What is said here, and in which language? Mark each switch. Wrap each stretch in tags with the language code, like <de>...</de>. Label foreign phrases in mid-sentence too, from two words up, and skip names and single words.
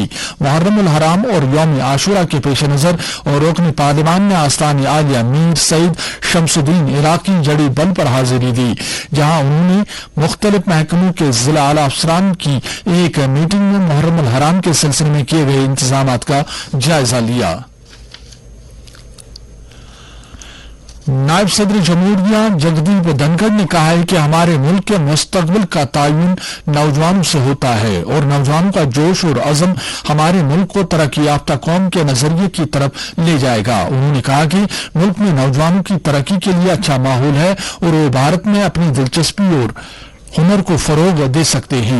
<ur>محرم الحرام اور یوم عاشورہ کے پیش نظر اور رکن پارلیمان نے آستان عالیہ میر سعید شمس الدین عراقی جڑی بل پر حاضری دی جہاں انہوں نے مختلف محکموں کے ضلع اعلی افسران کی ایک میٹنگ میں محرم الحرام کے سلسلے میں کیے گئے انتظامات کا جائزہ لیا۔ نائب صدر جمہوریہ جگدیپ دھنکھڑ نے کہا ہے کہ ہمارے ملک کے مستقبل کا تعین نوجوانوں سے ہوتا ہے اور نوجوانوں کا جوش اور عزم ہمارے ملک کو ترقی یافتہ قوم کے نظریے کی طرف لے جائے گا۔ انہوں نے کہا کہ ملک میں نوجوانوں کی ترقی کے لیے اچھا ماحول ہے اور وہ بھارت میں اپنی دلچسپی اور ہنر کو فروغ دے سکتے ہیں۔</ur>